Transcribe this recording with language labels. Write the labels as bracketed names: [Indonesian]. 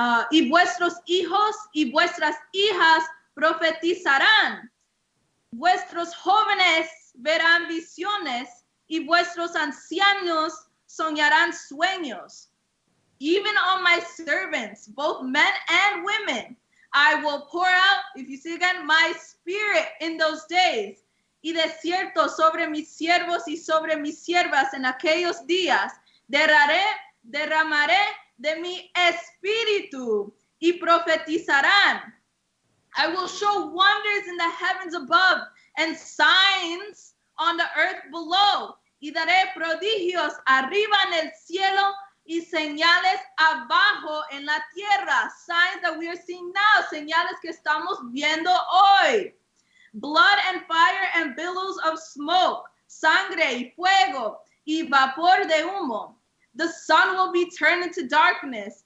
[Spanish] Y vuestros hijos y vuestras hijas profetizarán. Vuestros jóvenes verán visiones y vuestros ancianos soñarán sueños. [English] Even on my servants, both men and women, I will pour out, if you see again, my spirit in those days. [Spanish] Y de cierto sobre mis siervos y sobre mis siervas en aquellos días, derramaré de mi espíritu y profetizarán. [English] I will show wonders in the heavens above and signs on the earth below. [Spanish] Y daré prodigios arriba en el cielo y señales abajo en la tierra. [English] Signs that we are seeing now. [Spanish] Señales que estamos viendo hoy. [English] Blood and fire and billows of smoke. [Spanish] Sangre y fuego y vapor de humo. [English] The sun will be turned into darkness.